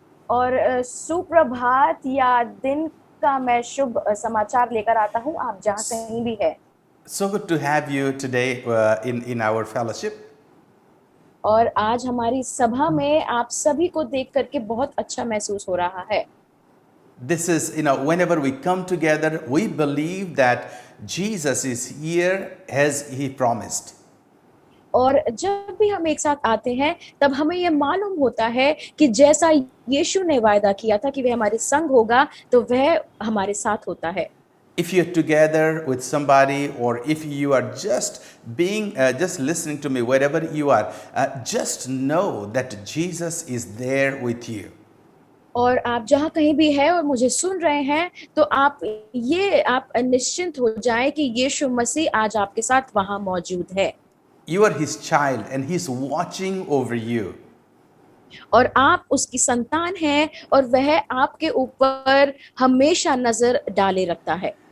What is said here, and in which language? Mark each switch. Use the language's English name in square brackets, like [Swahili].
[Hindi] और सुप्रभात या दिन का मैं शुभ समाचार लेकर आता हूँ आप जहाँ कहीं भी है. [English] So good to have you today in our fellowship. [Hindi] और आज हमारी सभा में आप सभी को देख करके बहुत अच्छा महसूस हो रहा है. [English] This is, whenever we come together, we believe that Jesus is here as he promised. [Hindi] और जब भी हम एक साथ आते हैं तब हमें ये मालूम होता है कि जैसा यीशु ने वायदा किया था कि वह हमारे संग होगा तो वह हमारे साथ होता है. [English] If you're together with somebody, or if you are just just listening to me wherever you are, just know that Jesus is there with you. [Hindi] और आप जहाँ कहीं भी हैं और मुझे सुन रहे हैं तो आप निश्चिंत हो जाएं कि यीशु मसीह आज आपके साथ वहाँ मौजूद है. [English] You are his child and he's watching over you. [Hindi] और आप उसकी संतान हैं और वह आपके ऊपर हमेशा नजर डाले रखता है.